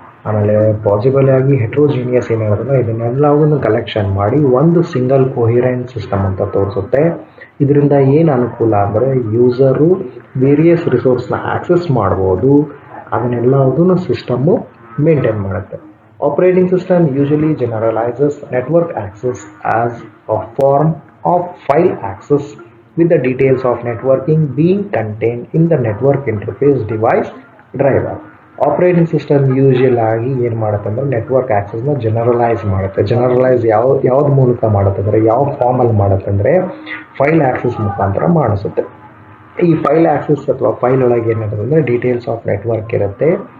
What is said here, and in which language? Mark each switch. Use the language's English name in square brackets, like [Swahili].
[Kannada] ಆಮೇಲೆ ಪಾಸಿಬಲ್ ಆಗಿ heterogeneous ಏನಿರೋದಲ್ಲ ಇದನ್ನೆಲ್ಲವನ್ನು collection ಮಾಡಿ ಒಂದು ಸಿಂಗಲ್ ಕೊಹಿರೆಂಟ್ ಸಿಸ್ಟಮ್ ಅಂತ ತೋರಿಸುತ್ತೆ. ಇದರಿಂದ ಏನು ಅನುಕೂಲ ಅಂದರೆ ಯೂಸರು ವೇರಿಯಸ್ ರಿಸೋರ್ಸ್ನ ಆಕ್ಸೆಸ್ ಮಾಡ್ಬೋದು. ಅದನ್ನೆಲ್ಲದನ್ನು ಸಿಸ್ಟಮ್ಮು ಮೇಂಟೈನ್ ಮಾಡುತ್ತೆ. [English] Operating system usually generalises network access as a form of file access with the details of networking being contained in the network interface device driver. [Kannada] Operating system usual ಆಗಿ ಏನು ಮಾಡುತ್ತೆ ಅಂದರೆ network ಆ್ಯಕ್ಸಸ್ನ generalise ಮಾಡುತ್ತೆ. Generalise ಯಾವ್ದು ಮೂಲಕ ಮಾಡುತ್ತೆ ಅಂದರೆ ಯಾವ ಫಾರ್ಮಲ್ಲಿ ಮಾಡುತ್ತೆ ಅಂದರೆ ಫೈಲ್ ಆ್ಯಕ್ಸಸ್ ಮುಖಾಂತರ ಮಾಡಿಸುತ್ತೆ. ಈ ಫೈಲ್ ಆ್ಯಕ್ಸಸ್ ಅಥವಾ ಫೈಲ್ ಒಳಗೆ ಏನಿರುತ್ತೆ ಅಂದರೆ ಡೀಟೇಲ್ಸ್ ಆಫ್ ನೆಟ್ವರ್ಕ್ ಇರುತ್ತೆ.